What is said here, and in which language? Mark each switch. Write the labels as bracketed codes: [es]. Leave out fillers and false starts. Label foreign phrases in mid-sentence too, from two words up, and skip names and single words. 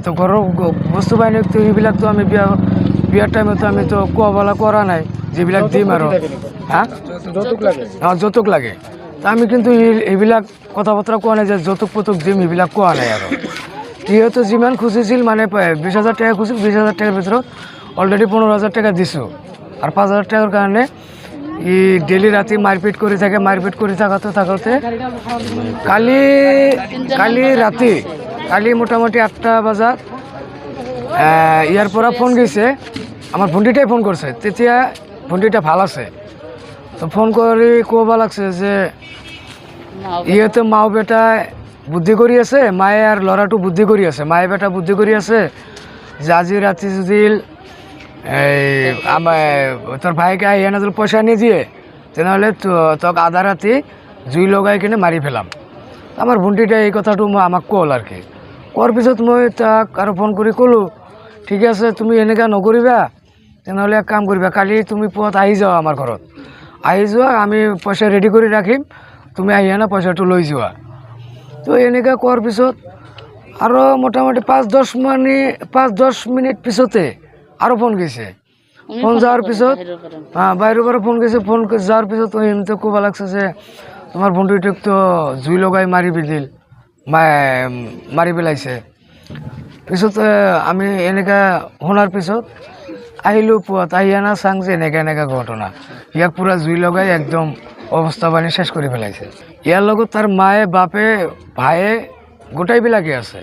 [as] তো ঘৰৰ বস্তু বাহিনীটো সেইবিলাকতো আমি বিয়াৰ টাইমতো আমিতো কোৱাবলা কৰা নাই, যিবিলাক দিম আৰু হা যৌতুক লাগে। তো আমি কিন্তু এইবিলাক কথা বতৰা কোৱা নাই যে যৌতুক দিম, সেইবিলাক কোৱা নাই। আৰু সিহঁতে যিমান খুজিছিল, মানে 20,000 টাকা খুজিছিল, 20,000 টাকাৰ ভিতৰত অলৰেডি 15,000 টাকা দিছোঁ। [bn] আর 5,000 টাকার কারণে ই ডেইলি রাতে মারপিট করে থাকে। মারপিট করে থাকতে কালি মোটামুটি 8টা বাজাত ইয়ার পৰা ফোন গেছে, আমার ভণ্টিটাই ফোন করছে। [as] তেতিয়া ভণ্টিটা ভাল আছে। তো ফোন করে ক'ব লাগছে যে ইহঁতে মাও বেটাই বুদ্ধি কৰি আছে, মায়ে আর ল'ৰাটো বুদ্ধি কৰি আছে, মায়ে বেটা বুদ্ধি কৰি আছে যে আজি ৰাতি যদি [bn] তোর ভাইকে এনে যদি পয়সা নিয়ে দিয়ে, [as] তেনেহ'লে তোক আধা রাতি জুই লগাই কিনে মাৰি ফেলাম। আমার ভণ্টিটা এই কথাটো আমাক ক'ল আর কি। কোৱাৰ পিছত মই তাক আৰু ফোন কৰি ক'লোঁ, ঠিক আছে তুমি এনেকুৱা নকৰিবা, তেনেহ'লে এক কাম কৰিবা, কালি তুমি পুৱাত আহি যোৱা আমাৰ ঘৰত, আহি যোৱা, আমি পইচা ৰেডি কৰি ৰাখিম, তুমি আহি না পইচাটো লৈ যোৱা। তো এনেকুৱা কোৱাৰ পিছত আৰু মোটামুটি 5-10 মিনিট পিছতে আৰু ফোন গৈছে। ফোন যাওয়ার পিছত বাইরের পৰা ফোন গেছে। ফোন যাওয়ার পিছত এমনিতে ক'ব লাগছে যে তোমার ভণ্টিটোক তো জুই লগাই মাৰি পেলাইছে। পিছত আমি এনেকা শোনার পিছত আহিলো পুৱাত আহি আনা চাং যে এনেকা ঘটনা ইয়াক পুৰা জুই লগাই একদম অৱস্থা পানী শেষ কৰি পেলাইছে। ইয়াৰ লগত তাৰ মায়ে বাপে ভায়ে গোটাইবিলাকে আছে।